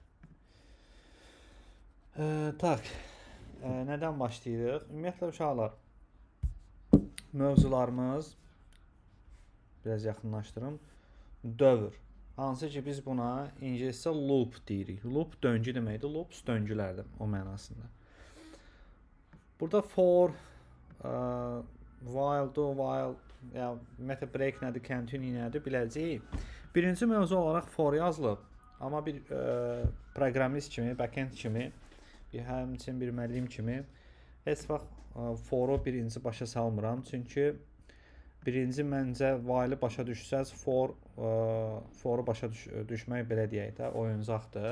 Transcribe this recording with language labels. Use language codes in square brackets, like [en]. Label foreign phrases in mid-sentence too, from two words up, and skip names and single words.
[az] Tak. Nədən başlayırıq? Ümumiyyətlə uşaqlar, mövzularımız biraz yaxınlaşdırım. Dövr. Hansı ki biz buna ingiliscə loop deyirik. Loop döngü deməkdir. Loops döngülərdir o mənasında. Burada [en] for, while, do, while, [az] ya ümumiyyətlə break nədir, continue nədir biləcəyik. Birinci mövzu olaraq for yazılıb. Amma bir proqramist kimi, backend kimi, həmçinin bir müəllim kimi heç vaxt for-u birinci başa salmıram. Çünki birinci məncə while-ı başa düşsəz, for-u başa düşmək belə deyək də, oyuncaqdır.